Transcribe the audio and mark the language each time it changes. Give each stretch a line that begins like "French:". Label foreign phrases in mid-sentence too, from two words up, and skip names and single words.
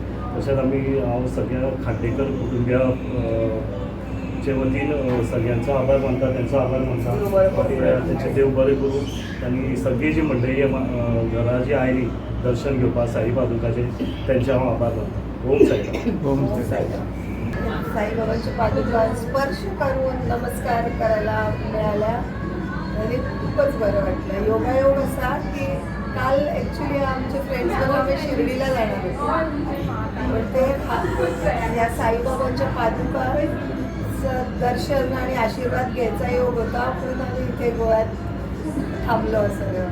Konkani: तशेंच आमी हांव सगळ्या खांडेकर कुटुंबिया चे वतीन सगळ्यांचो आभार मानता तेंचो आभार मानता तेंचे देव बरें करूं आनी सगळी जी मंडळी घरा जी आयली दर्शन घेवपाक साई पादुकाचे तेंचे हांव आभार मानता. ओम साईराम. ओम साईराम.
Marathi: साईबाबांची पादुका स्पर्श करून नमस्कार करायला मिळाल्या आणि खूपच बरं वाटलं. योगायोग असा की काल ॲक्च्युली आमचे फ्रेंड्स बरोबर आम्ही शिर्डीला जाणार होतो पण ते या साईबाबांच्या पादुकाचं दर्शन आणि आशीर्वाद घ्यायचा योग होता म्हणून आम्ही इथे गोव्यात थांबलो सगळं.